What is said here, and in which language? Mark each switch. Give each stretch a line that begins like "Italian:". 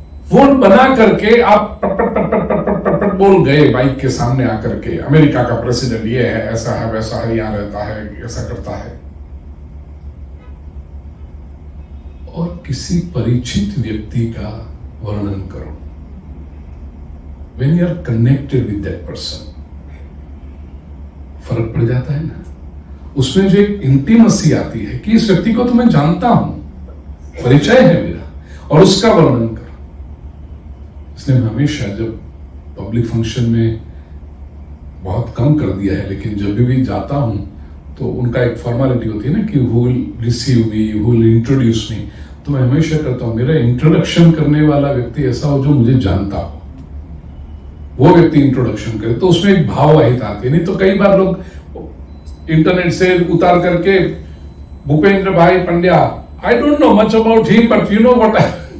Hindi: वो बना करके आप पट पट पट पट पट पट पट पट बोल गए माइक के सामने आकर के, अमेरिका का प्रेसिडेंट ये है, ऐसा है, वैसा है, यहां रहता है, ऐसा करता है। और किसी परिचित व्यक्ति का वर्णन करो।
English: When you are connected with that person,
Hindi: फर्क पड़ जाता है ना। उसमें जो एक इंटीमेसी आती है कि इस व्यक्ति को तो मैं जानता हूं, परिचय है मेरा, और उसका वर्णन कर। इसलिए मैं हमेशा जब पब्लिक फंक्शन में बहुत कम कर दिया है, लेकिन जब भी जाता हूं तो उनका एक फॉर्मेलिटी होती है ना कि
English: who will receive me, who will introduce me,
Hindi: तो मैं हमेशा करता हूं मेरा इंट्रोडक्शन करने वाला व्यक्ति ऐसा हो जो मुझे जानता हो, वो व्यक्ति इंट्रोडक्शन करे, तो उसमें एक भाव वाहित आती है। नहीं तो कई बार लोग इंटरनेट से उतार करके भूपेंद्र भाई Pandya,
English: I don't know much about him but you know what,